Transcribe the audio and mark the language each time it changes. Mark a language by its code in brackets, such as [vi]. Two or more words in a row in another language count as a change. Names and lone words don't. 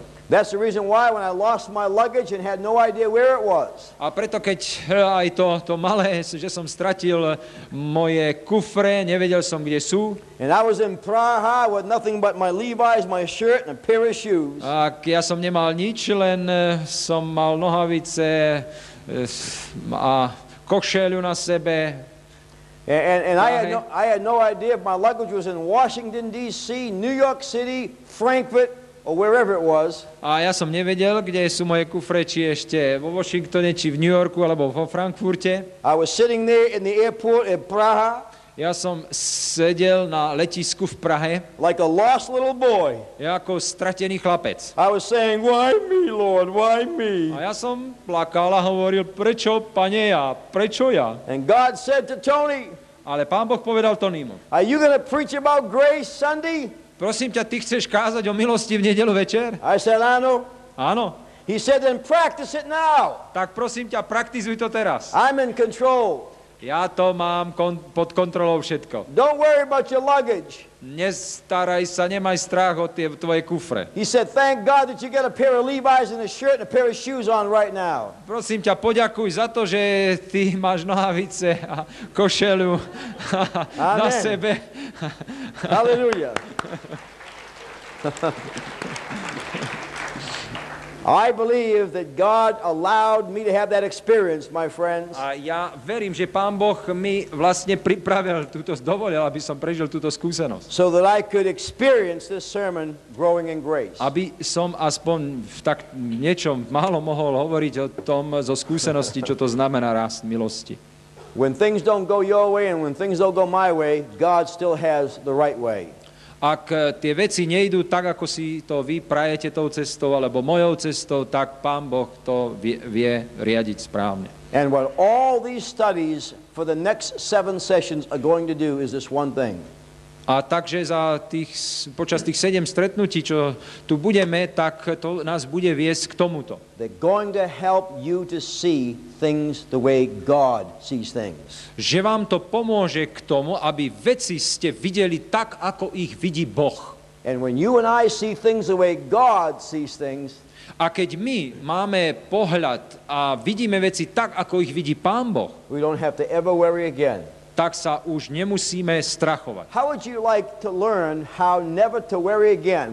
[en] That's the reason why when I lost my luggage and had no idea where it was, [sk] A preto, keď aj to malé, že som stratil moje kufre, nevedel som, kde sú, [en] and I was in Praha with nothing but my Levi's, my shirt, and a pair of shoes, [sk] a ja som nemal nič, len som mal nohavice a košeľu na sebe. [en] And I had no idea if my luggage was in Washington, D.C., New York City, Frankfurt, or wherever it was. [sk] A ja som nevedel, kde sú moje kufre, či ešte vo Washingtone, či v New Yorku, alebo vo Frankfurte. [en] I was sitting there in the airport in Praha. [sk] Ja som sedel na letisku v Prahe. [en] Like a lost little boy. [sk] Ja ako stratený chlapec. [en] I was saying, why me, Lord, why me? [sk] A ja som plakal a hovoril, prečo, Pane, ja? Prečo ja? [en] And God said to Tony, [sk] Ale Pán Boh povedal Tonímu, [en] are you going to preach about grace Sunday? [sk] prosím ťa, ty chceš kázať o milosti v nedeľu večer? [en] I said, I know. [sk] Áno. [en] He said, then practice it now. [sk] Tak prosím ťa, praktizuj to teraz. [en] I'm in control. [sk] Ja to mám pod kontrolou všetko. [en] Don't worry about your luggage. [sk] Nestaraj sa, nemaj strach o tie tvoje kufre. [en] He said, thank God that you got a pair of Levi's and a shirt and a pair of shoes on right now. [sk] Prosím ťa, poďakuj za to, že ty máš nohavice a košelu na sebe. [en] Hallelujah. I believe that God allowed me to have that experience, my friends. [sk] A ja verím, že Pán Boh mi vlastne pripravil dovolil, aby som prežil túto skúsenosť. [en] So that I could experience this sermon, Growing in Grace. [sk] Aby som aspoň v tak niečom málo mohol hovoriť o tom zo skúsenosti, čo to znamená rast milosti. [en] When things don't go your way and when things don't go my way, God still has the right way. [sk] Ak tie veci nejdú tak, ako si to vy prajete tou cestou, alebo mojou cestou, tak Pán Boh to vie riadiť správne. [en] And what all these studies for the next 7 sessions are going to do is this one thing. [sk] A takže počas tých 7 stretnutí, čo tu budeme, tak to nás bude viesť k tomuto. [en] They're going to help you to see things the way God sees things. [sk] Že vám to pomôže k tomu, aby veci ste videli tak, ako ich vidí Boh. [en] And when you and I see things the way God sees things, [sk] a keď my máme pohľad a vidíme veci tak, ako ich vidí Pán Boh, [en] we don't have to ever worry again. [sk] Tak sa už nemusíme strachovať. [en] How would you like to learn how never to worry again?